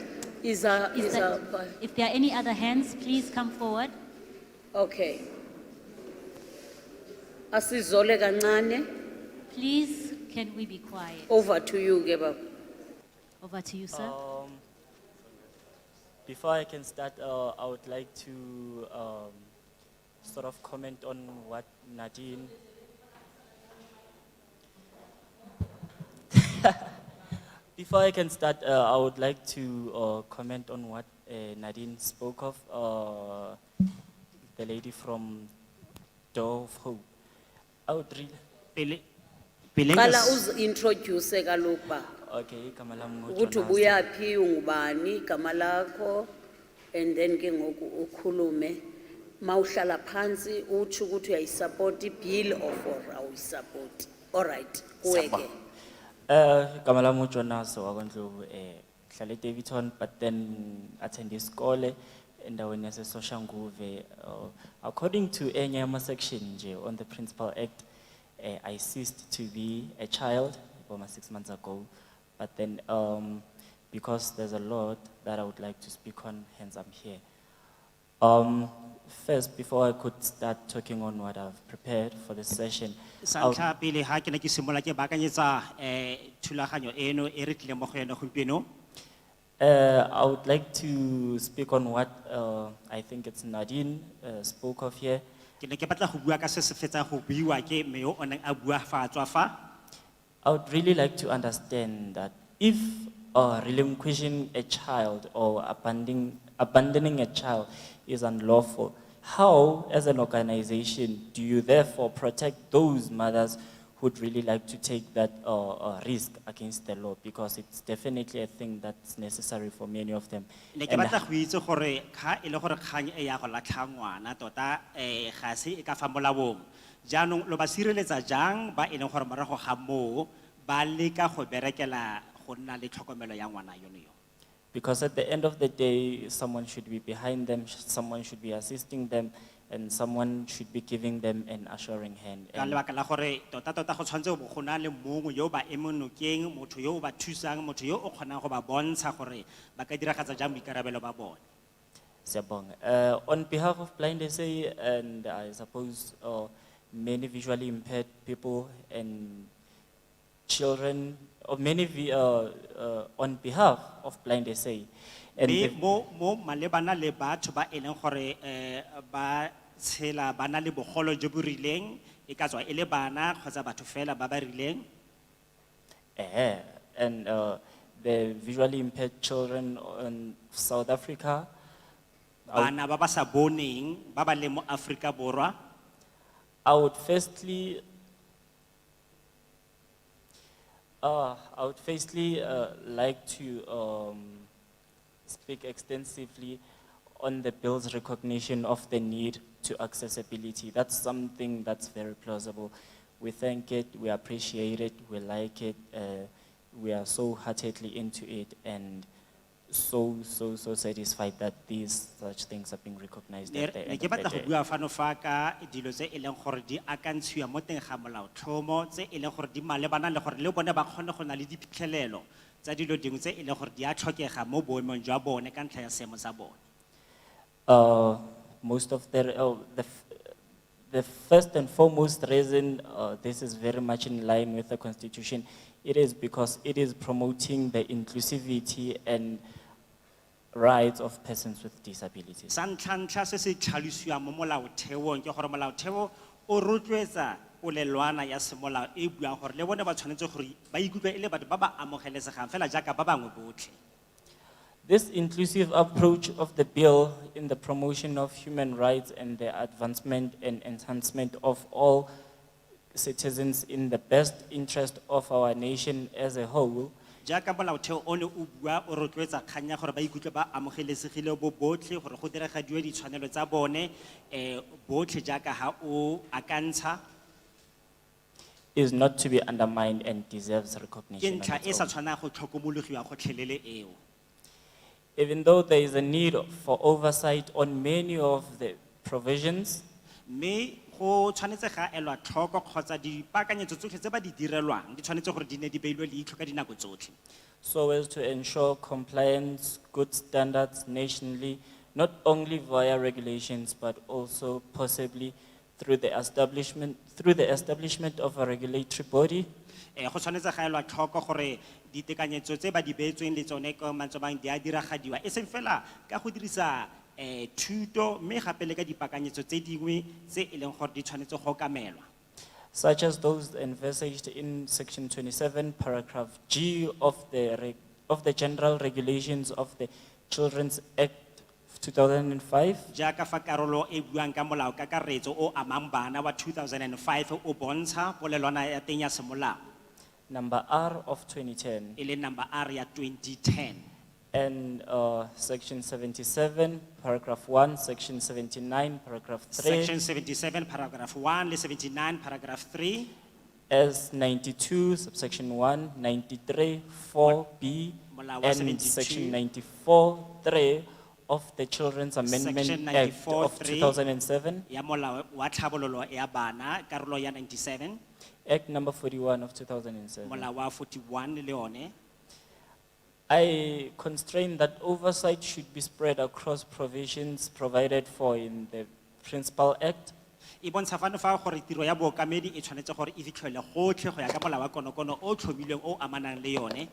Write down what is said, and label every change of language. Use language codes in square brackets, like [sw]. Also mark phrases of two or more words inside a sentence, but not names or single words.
[zu] Iza. [en] If there are any other hands, please come forward. [zu] Okay. Asizole kancane. [en] Please, can we be quiet? Over to you, Geba. Over to you, sir. Before I can start, I would like to sort of comment on what Nadine. Before I can start, I would like to comment on what Nadine spoke of, the lady from Door of Hope. I would really. [xh] Qala uzintroduce kaloku ba. [zu] Okay, igama lami Ukuthi nguJonas. [xh] ubuyaphi ungubani igama lakho [en] and then [xh] ke ngoku ukhulume mawuhlala phansi uthi ukuthi uyayisupport ibill of or awuyisupport. [en] All right, [zu] kuweke. Igama lami nguJonas wakwaNdlovu, ngihlala eDaveyton [en] but then [zu] attend isikole endaweni yase Soshanguve. [en] According to [zu] enye yama section nje [en] on the Principal Act, I ceased to be a child about 6 months ago, but then because there's a lot that I would like to speak on, hence I'm here. First, before I could start talking on what I've prepared for this session, [tn] Sa ntlha pele ha ke ne ke simola ke baakanyetsa thulaganyo eno e re tlileng mo go yone gompieno. [en] I would like to speak on what I think it's Nadine spoke of here. [tn] Ke ne ke batla go bua ka se se fetsang go buiwa ke mme yo o neng a bua fa tswa fa. [en] I would really like to understand that if relinquishing a child or abandoning a child is unlawful, how, as an organization, do you therefore protect those mothers who'd really like to take that risk against the law, because it's definitely a thing that's necessary for many of them. [tn] Ne ke [en] And [tn] batla go itse gore ga e le gore kgang e ya go latlha ngwana tota ga se e ka fa molaong. Jaanong lo ba sireletsa jang ba e leng gore morago ga moo ba leka go berekela go nna le tlhokomelo ya ngwana yono yo. [en] Because at the end of the day, someone should be behind them, someone should be assisting them, and someone should be giving them an assuring hand. [tn] Ka [en] And [tn] lebaka la gore tota go tshwanetse bo go na le mongwe yo ba emonokeng, motho yo o ba thusang, motho yo o kgonang go ba bontsha gore ba ka diragatsa jang boikarabelo ba bone. [zu] Siyabonga. [en] On behalf of Blind SA, and I suppose many visually impaired people and children, or on behalf of Blind SA, and [tn] Mme [en] the- [tn] mo malebana le batho ba e leng gore ba tshela ba na le bogolo jo bo rileng e ka tswa e le bana kgotsa batho fela ba ba rileng. [en] and the visually impaired children in South Africa. [tn] Bana ba ba sa boneng ba ba leng mo Afrika Borwa. [en] I would firstly like to speak extensively on the bill's recognition of the need to accessibility. That's something that's very plausible. We thank it, we appreciate it, we like it, we are so heartedly into it, and so satisfied that these such things are being recognized at the [tn] Ne [en] end [tn] ke [en] of the [tn] batla go [en] day. [tn] bua fano fa ka dilo tse e leng gore di akantshiwa mo teng ga molaotlhomo tse e leng gore di malebana le gore le bone ba kgone go na le diphitlhelelo tsa dilo dingwe tse e leng gore di a tlhokega mo boemong jwa bone ka ntlha ya seemo sa bone. [en] Most of the first and foremost reason this is very much in line with the Constitution, it is because it is promoting the inclusivity and rights of persons with disabilities. [tn] Sa ntlha se se tlhalosiwang mo molaotheong ke gore molaotheo o rotloetsa polelwana ya semolao e buang gore le bone ba tshwanetse gore ba ikutlwe e le batho ba ba amogelesegang fela jaaka ba bangwe botlhe. [en] This inclusive approach of the bill in the promotion of human rights and the advancement and enhancement of all citizens in the best interest of our nation as a whole [tn] Jaaka molaotheo o ne o bua o rotloetsa kgang ya gore ba ikutlwe ba amogelesegile bo botlhe gore go diragadiwe ditshwanelo tsa bone botlhe jaaka ha o akantsha [en] is not to be undermined and deserves [tn] ke [en] recognition. on [tn] ntlha [en] its [tn] e sa [en] own. [tn] tshwanang go tlhokomologiwa gotlhelele eo. [en] Even though there is a need for oversight on many of the provisions, [tn] Mme go tshwanetse ga elwa tlhoko kgotsa dipakanyetso tsotlhe tse ba di direlwang di tshwanetse gore di ne di beilwe leitlho ka dinako tsotlhe. [en] so as to ensure compliance, good standards nationally, not only via regulations, but also possibly through the establishment of a regulatory body, [tn] Go tshwanetse ga elwa tlhoko gore ditekanyetso tse ba di beetsweng le tsone ko mantsobang di a diragadiwa e seng fela ka go dirisa thuto mme gape le ka dipakanyetso tse dingwe tse e leng gore di tshwanetse go kamelwa. [en] such as those envisaged in Section 27, paragraph G of the General Regulations of the Children's Act of 2005, [tn] Jaaka fa karolo e buang ka molao kakaretso o amang bana wa 2005 o bontsha polelwana ya teng ya semolao [en] number R of 2010, [tn] e le number R ya 2010. [en] and Section 77, paragraph 1, Section 79, paragraph 3, Section 77 paragraph 1 le 79 paragraph 3 as 92, subsection 1, 93, 4B, [tn] Molao wa [en] and 72. Section 94, 3 of the Children's Section Amendment Act 94 of 2007, [tn] ya molao wa tlhabololo ya bana karolo ya 97 [en] Act number 41 of 2007. [tn] molao wa 41 le one. [en] I constrain that oversight should be spread across provisions provided for in the Principal Act, [tn] E bontsha fano fa gore tiro ya bookamedi e tshwanetse gore e fitlhelele gotlhe go ya ka molao wa konokono o tlhomilweng o amanang le yone.